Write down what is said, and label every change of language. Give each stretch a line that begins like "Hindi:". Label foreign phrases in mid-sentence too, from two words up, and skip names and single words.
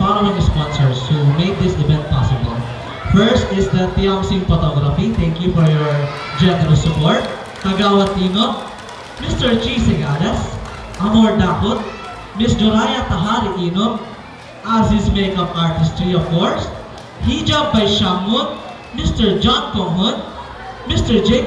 English: following sponsors who made this event possible. First is the Tiamsing Photography. Thank you for your generous support. Kagawad Tino, Mr. Chi Segadas, Amor Dakot, Miss Joraya Tahari Inom, Aziz Makeup Artistry of course, Hijab by Shamun, Mr. John Konghun, Mr. J.